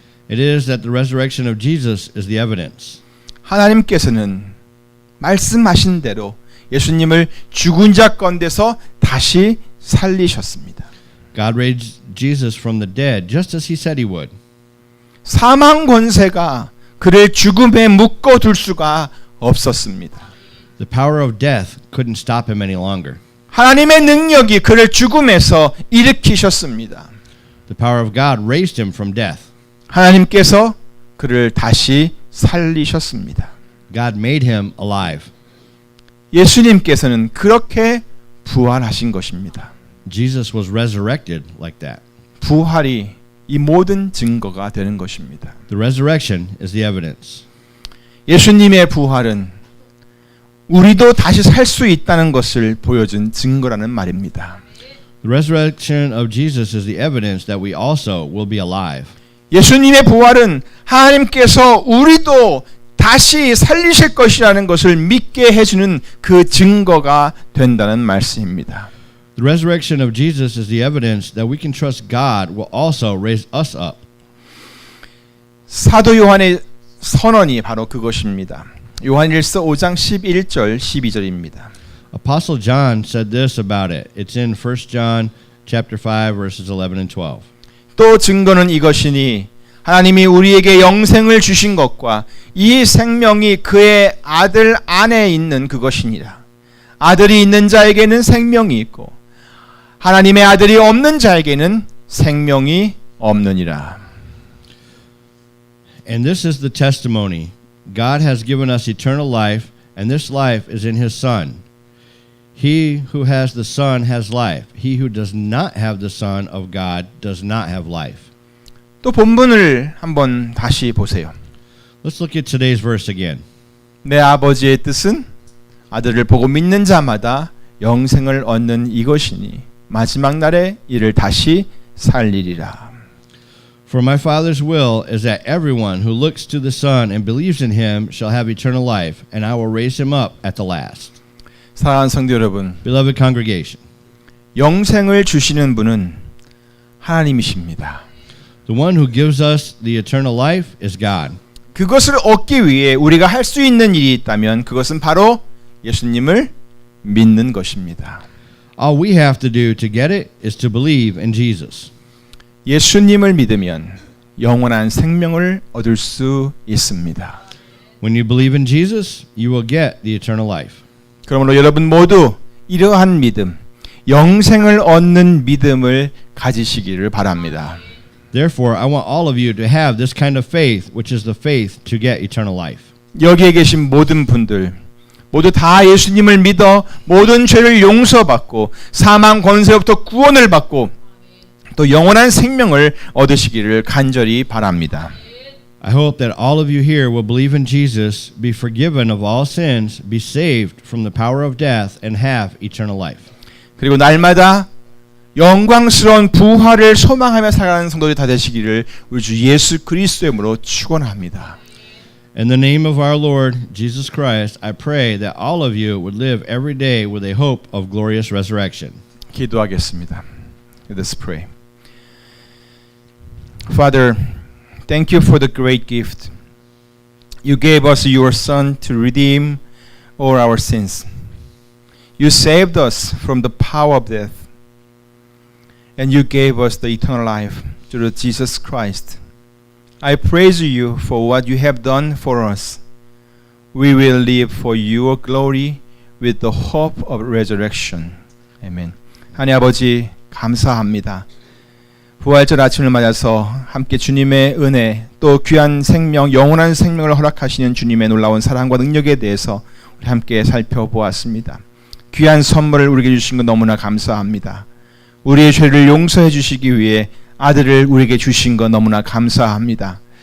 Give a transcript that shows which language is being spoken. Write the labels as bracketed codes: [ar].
[en] It is that the resurrection of Jesus is the evidence. [ko] 하나님께서는 말씀하신 대로 예수님을 죽은 자 가운데서 다시 살리셨습니다. [en] God raised Jesus from the dead just as he said he would. [ko] 사망 권세가 그를 죽음에 묶어둘 수가 없었습니다. [en] The power of death couldn't stop him any longer. [ko] 하나님의 능력이 그를 죽음에서 일으키셨습니다. [en] The power of God raised him from death. [ko] 하나님께서 그를 다시 살리셨습니다. [en] God made him alive. [ko] 예수님께서는 그렇게 부활하신 것입니다. [en] Jesus was resurrected like that. [ko] 부활이 이 모든 증거가 되는 것입니다. [en] The resurrection is the evidence. [ko] 예수님의 부활은 우리도 다시 살 수 있다는 것을 보여준 증거라는 말입니다. [en] The resurrection of Jesus is the evidence that we also will be alive. [ko] 예수님의 부활은 하나님께서 우리도 다시 살리실 것이라는 것을 믿게 해주는 그 증거가 된다는 말씀입니다. [en] The resurrection of Jesus is the evidence that we can trust God will also raise us up. [ko] 사도 요한의 선언이 바로 그것입니다. 요한일서 5장 11절 12절입니다. [en] Apostle John said this about it. It's in 1 John chapter 5 verses 11 and 12. [ko] 또 증거는 이것이니 하나님이 우리에게 영생을 주신 것과 이 생명이 그의 아들 안에 있는 그것이니라. 아들이 있는 자에게는 생명이 있고 하나님의 아들이 없는 자에게는 생명이 없느니라. [en] And this is the testimony. God has given us eternal life, and this life is in his Son. He who has the Son has life. He who does not have the Son of God does not have life. [ko] 또 본문을 한번 다시 보세요. [en] Let's look at today's verse again. [ko] 내 아버지의 뜻은 아들을 보고 믿는 자마다 영생을 얻는 이것이니 마지막 날에 이를 다시 살리리라. [en] For my Father's will is that everyone who looks to the Son and believes in him shall have eternal life, and I will raise him up at the last. [ko] 사랑하는 성도 여러분, [en] Beloved congregation, [ko] 영생을 주시는 분은 하나님이십니다. [en] the one who gives us the eternal life is God. [ko] 그것을 얻기 위해 우리가 할 수 있는 일이 있다면 그것은 바로 예수님을 믿는 것입니다. [en] All we have to do to get it is to believe in Jesus. [ko] 예수님을 믿으면 영원한 생명을 얻을 수 있습니다. [en] When you believe in Jesus, you will get the eternal life. [ko] 그러므로 여러분 모두 이러한 믿음, 영생을 얻는 믿음을 가지시기를 바랍니다. [en] Therefore, I want all of you to have this kind of faith, which is the faith to get eternal life. [ko] 여기에 계신 모든 분들 모두 다 예수님을 믿어 모든 죄를 용서받고 사망 권세로부터 구원을 받고 또 영원한 생명을 얻으시기를 간절히 바랍니다. [en] I hope that all of you here will believe in Jesus, be forgiven of all sins, be saved from the power of death, and have eternal life. [ko] 그리고 날마다 영광스러운 부활을 소망하며 살아가는 성도들이 다 되시기를 우리 주 예수 그리스도의 이름으로 축원합니다. [en] In the name of our Lord Jesus Christ, I pray that all of you would live every day with a hope of glorious resurrection. [ko] 기도하겠습니다. [en] Let us pray. Father, thank you for the great gift. You gave us your Son to redeem all our sins. You saved us from the power of death. And you gave us the eternal life through Jesus Christ. I praise you for what you have done for us. We will live for your glory with the hope of resurrection. Amen. [ko] 하나님 아버지 감사합니다. 부활절 아침을 맞아서 함께 주님의 은혜 또 귀한 생명, 영원한 생명을 허락하시는 주님의 놀라운 사랑과 능력에 대해서 우리 함께 살펴보았습니다. 귀한 선물을 우리에게 주신 것 너무나 감사합니다. 우리의 죄를 용서해 주시기 위해 아들을 우리에게 주신 것 너무나 감사합니다.